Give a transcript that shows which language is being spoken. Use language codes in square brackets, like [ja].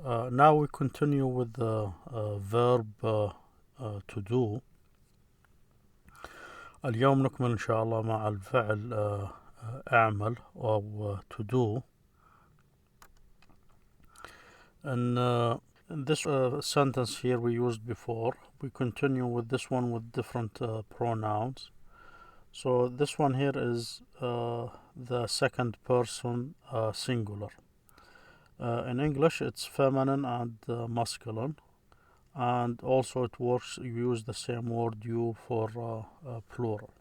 [en] Now we continue with the verb to do. [ar] اليوم نكمل إن شاء الله مع الفعل أعمل أو to do. [en] And in this sentence here we used before, we continue with this one with different pronouns. So this one here is the second person singular. In English it's feminine and masculine, and also it works, you use the same word you for plural.